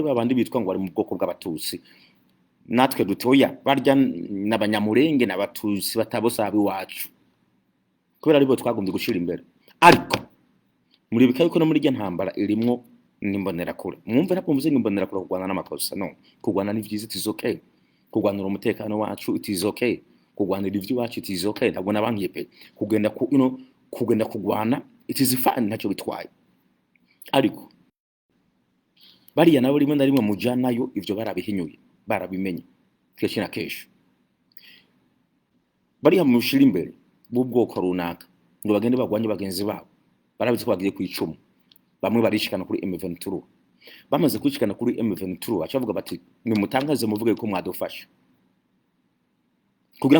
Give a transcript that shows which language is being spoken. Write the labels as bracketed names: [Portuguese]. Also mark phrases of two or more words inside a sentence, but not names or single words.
[Rundi] babandi bitwa ngo ari mu bwoko bw'abatusi natwe dutoya barya n'abanyamurenge n'abatusi batabosabi wacu kubera aribo twagombye gushira imbere ariko muri bikaye ko no muri rya ntambara irimwo nimbonera kure mwumve napumvuze nimbonera kure kugwana n'amakosa no kugwana ni vyiza [English] it is okay [Rundi] kugwanira umutekano wacu [English] it is okay [Rundi] kugwanira ivyo wacu [English] it is okay [Rundi] ntabwo nabangiye pe kugenda kugenda kugwana [English] it is fine [Rundi] ntacyo bitwaye ariko bariya nabo rimwe na rimwe mujanayo ivyo barabihinyuye barabimenye kenshi na kenshi bariya mushira imbere b'ubwoko runaka ngo bagende bagwanye bagenzi babo barabizi ko bagiye kwicuma bamwe barishikana kuri M23 bamaze kwicikana kuri M23 acavuga bati nimutangaze muvuge ko mwadufasha kugira